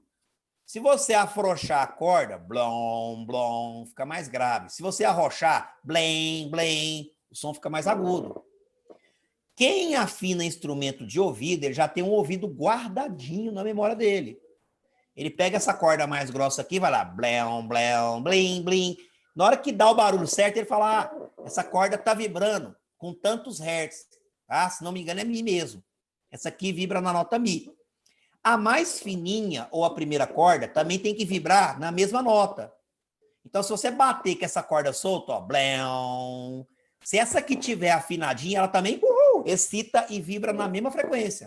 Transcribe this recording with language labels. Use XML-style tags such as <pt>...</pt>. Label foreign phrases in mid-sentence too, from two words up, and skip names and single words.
<pt>Se você afrouxar a corda, blom, blom, fica mais grave. Se você arrochar, blém, blém, o som fica mais agudo. Quem afina instrumento de ouvido, ele já tem um ouvido guardadinho na memória dele. Ele pega essa corda mais grossa aqui, vai lá, blém, blém, blim, blim. Na hora que dá o barulho certo, ele fala, essa corda tá vibrando com tantos hertz, tá? Se não me engano, é Mi mesmo. Essa aqui vibra na nota Mi. A mais fininha, ou a primeira corda, também tem que vibrar na mesma nota. Então, se você bater com essa corda solta, ó, blém, se essa aqui tiver afinadinha, ela também excita e vibra na mesma frequência.</pt>